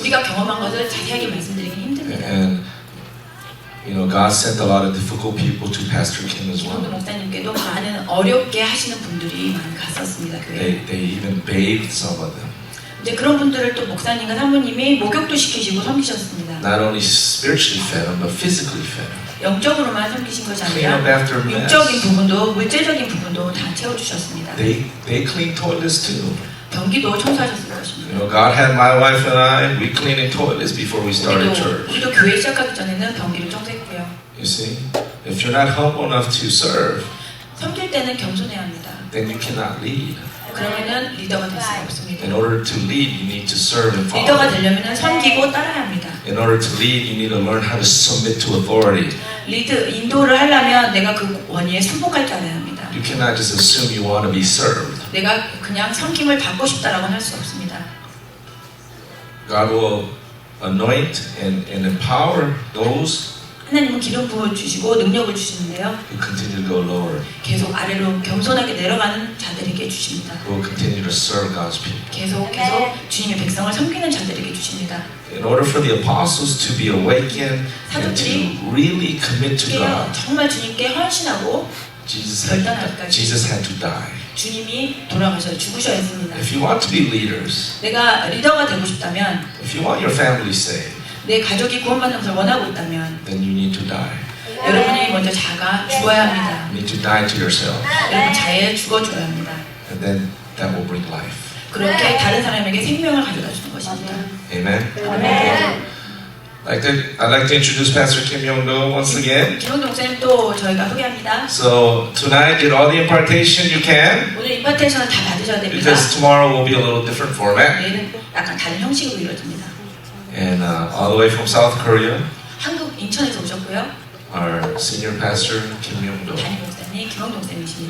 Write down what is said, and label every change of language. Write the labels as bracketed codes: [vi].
[ko] 우리가 경험한 것을 자세하게 말씀드리기 힘듭니다. [en] And you know, God sent a lot of difficult people to Pastor Kim as well. [ko] 김원도 목사님께도 많은 어렵게 하시는 분들이 많이 갔었습니다. 교회에. [en] They even bathed some of them. [ko] 이제 그런 분들을 또 목사님과 사모님이 목욕도 시키시고 섬기셨습니다. [en] Not only spiritually fed them, but physically fed them. [ko] 영적으로만 섬기신 것이 [en] Clean up [ko] 아니라 [en] after a mess. [ko] 육적인 부분도 물질적인 부분도 다 채워주셨습니다. [en] They clean toilets too. [ko] 변기도 청소하셨을 것입니다. [en] You know, God had my wife and I. We cleaning toilets before we started church. [ko] 우리도 교회 시작하기 전에는 변기를 청소했고요. [en] You see, if you're not humble enough to serve, [ko] 섬길 때는 겸손해야 합니다. [en] then you cannot lead. [ko] 그러면은 리더가 될 수가 없습니다. [en] In order to lead, you need to serve and [ko] 리더가 [en] follow. [ko] 되려면은 섬기고 따라야 합니다. [en] In order to lead, you need to learn how to submit to authority. [ko] 인도를 하려면 내가 그 원위에 순복할 줄 알아야 합니다. [en] You cannot just assume you want to be served. [ko] 내가 그냥 섬김을 받고 싶다라고는 할 수 없습니다. [en] God will anoint and empower those [ko] 하나님은 기름 부어 주시고 능력을 주시는데요. [en] who continue to go lower, [ko] 계속 아래로 겸손하게 내려가는 자들에게 주십니다. [en] who will continue to serve God's people. [ko] 계속 주님의 백성을 섬기는 자들에게 주십니다. [en] In order for the apostles to be awakened and to really commit to God, [ko] 정말 주님께 헌신하고 [en] Jesus had to die. [ko] 주님이 돌아가셔서 죽으셔야 했습니다. [en] If you want to be leaders, [ko] 내가 리더가 되고 싶다면, [en] if you want your family saved, [ko] 내 가족이 구원받는 것을 원하고 있다면 [en] then you need to die. [ko] 여러분이 먼저 죽어야 합니다. [en] You need to die to yourself, [ko] 여러분 자에 죽어줘야 합니다. [en] and then that will bring life. [ko] 그렇게 다른 사람에게 생명을 가져다 주는 것입니다. [en] Amen. [ko] 아멘. [en] I'd like to introduce Pastor Kim Young-do once again. [ko] 김용도 목사님 또 저희가 소개합니다. [en] So tonight, get all the impartation you can, [ko] 오늘 임파테이션을 다 받으셔야 됩니다. [en] because tomorrow will be a little different format. [ko] 내일은 약간 다른 형식으로 이루어집니다. [en] And all the way from South Korea, [ko] 한국 인천에서 오셨고요. [en] our senior pastor Kim Young-do. [ko] 담임 목사님 김용도 목사님이십니다.